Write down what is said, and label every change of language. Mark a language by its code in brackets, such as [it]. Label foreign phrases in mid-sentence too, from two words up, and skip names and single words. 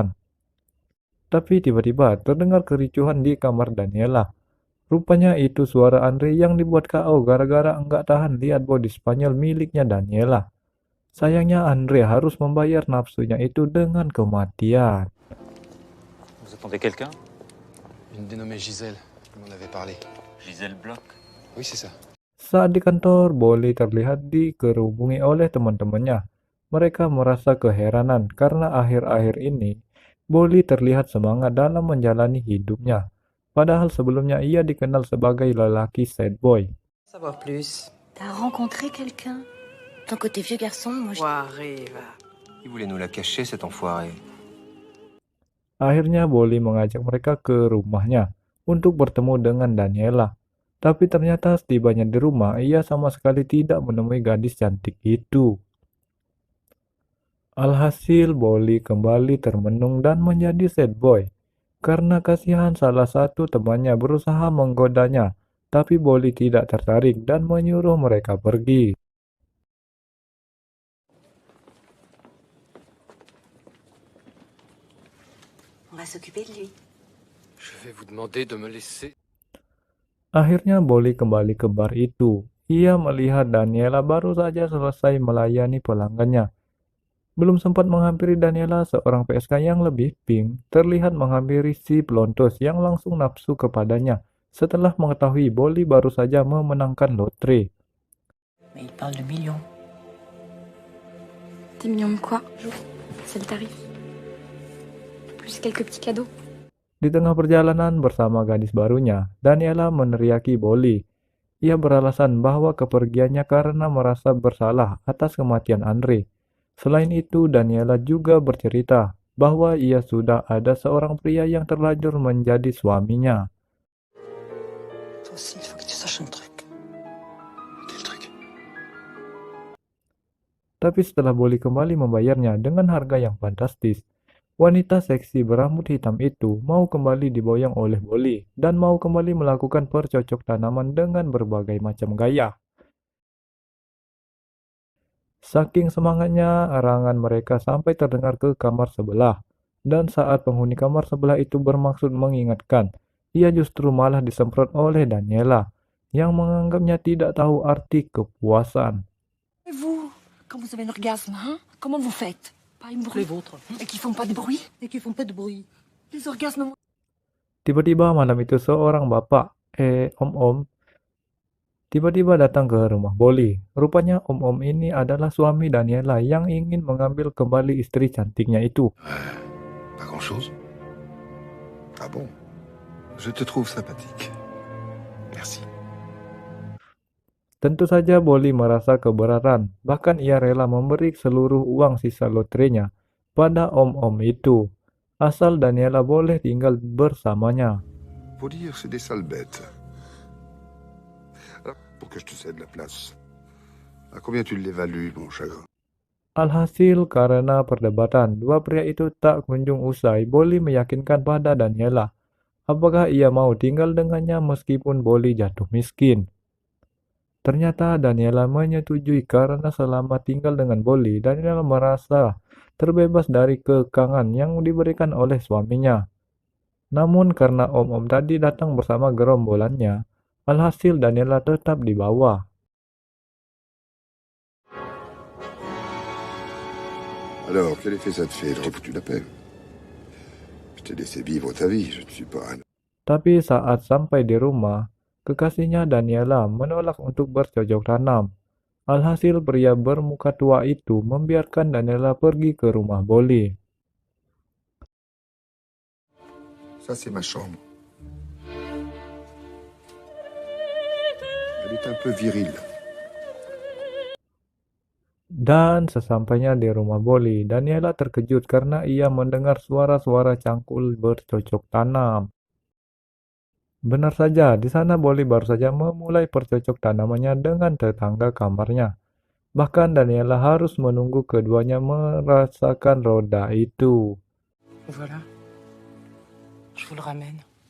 [id] Tapi tiba-tiba terdengar kericuhan di kamar Daniela. Rupanya itu suara Andre yang dibuat KO gara-gara enggak tahan lihat body Spanyol miliknya Daniela. Sayangnya Andre harus membayar nafsunya itu dengan kematian. [fr] Vous attendez quelqu'un? Une dénommée Gisèle, elle m'en avait parlé. Gisèle Bloch. Oui, c'est ça. [id] Saat di kantor, Bolly terlihat dikerubungi oleh teman-temannya. Mereka merasa keheranan karena akhir-akhir ini Bolly terlihat semangat dalam menjalani hidupnya. Padahal sebelumnya ia dikenal sebagai lelaki [en] sad boy. [fr] Savoir plus. T'as rencontré quelqu'un? Ton côté vieux garçon, moi je... Enfoiré, va. Il voulait nous la cacher, cet enfoiré. [id] Akhirnya Bolly mengajak mereka ke rumahnya untuk bertemu dengan Daniela. Tapi ternyata setibanya di rumah, ia sama sekali tidak menemui gadis cantik itu. Alhasil, Bolly kembali termenung dan menjadi [en] sad boy. [id] Karena kasihan salah satu temannya berusaha menggodanya, tapi Bolly tidak tertarik dan menyuruh mereka pergi. [fr] On va s'occuper de lui. Je vais vous demander de me laisser. [id] Akhirnya Bolly kembali ke bar itu. Ia melihat Daniela baru saja selesai melayani pelanggannya. Belum sempat menghampiri Daniela, seorang PSK yang lebih pink terlihat menghampiri si pelontos yang langsung nafsu kepadanya setelah mengetahui Bolly baru saja memenangkan lotre. [fr] Mais il parle de millions. 10 millions de quoi? C'est le tarif. Plus quelques petits cadeaux. [id] Di tengah perjalanan bersama gadis barunya, Daniela meneriaki Bolly. Ia beralasan bahwa kepergiannya karena merasa bersalah atas kematian Andre. Selain itu, Daniela juga bercerita bahwa ia sudah ada seorang pria yang terlanjur menjadi suaminya. [fr] Toi aussi, il faut que tu saches un truc. Quel truc? [id] Tapi setelah Bolly kembali membayarnya dengan harga yang fantastis, wanita seksi berambut hitam itu mau kembali diboyong oleh Bolly dan mau kembali melakukan percocok tanaman dengan berbagai macam gaya. Saking semangatnya, erangan mereka sampai terdengar ke kamar sebelah. Dan saat penghuni kamar sebelah itu bermaksud mengingatkan, ia justru malah disemprot oleh Daniela, yang menganggapnya tidak tahu arti kepuasan. [fr] Et vous, quand vous avez un orgasme, hein, comment vous faites? Pas une bruit. Les vôtres. Et qui font pas de bruit? Et qui font pas de bruit. Les orgasmes. [id] Tiba-tiba malam itu seorang bapak, om-om, tiba-tiba datang ke rumah Bolly. Rupanya om-om ini adalah suami Daniela yang ingin mengambil kembali istri cantiknya itu. [fr] Pas grand-chose. Ah bon? Je te trouve sympathique. Merci. [id] Tentu saja Bolly merasa keberatan, bahkan ia rela memberi seluruh uang sisa lotrenya pada om-om itu, asal Daniela boleh tinggal bersamanya. [fr] Faut dire, c'est des sales bêtes. Alors, pour que je te cède la place. À combien tu l'évalues, mon chagrin? [id] Alhasil, karena perdebatan, dua pria itu tak kunjung usai, Bolly meyakinkan pada Daniela apakah ia mau tinggal dengannya meskipun Bolly jatuh miskin. Ternyata Daniela menyetujui karena selama tinggal dengan Bolly, Daniela merasa terbebas dari kekangan yang diberikan oleh suaminya. Namun karena om-om tadi datang bersama gerombolannya, alhasil Daniela tetap dibawa. [fr] Alors, quel effet ça te fait? Je t'ai foutu la paix. Je t'ai laissé vivre ta vie, je ne suis pas un... [id] Tapi saat sampai di rumah, kekasihnya Daniela menolak untuk bercocok tanam. Alhasil pria bermuka tua itu membiarkan Daniela pergi ke rumah Bolly. [fr] Ça, c'est ma chambre. Elle est un peu virile. [id] Dan sesampainya di rumah Bolly, Daniela terkejut karena ia mendengar suara-suara cangkul bercocok tanam. Benar saja, di sana Bolly baru saja memulai percocok tanamannya dengan tetangga kamarnya. Bahkan Daniela harus menunggu keduanya merasakan roda itu. [fr] Voilà. Je vous le ramène.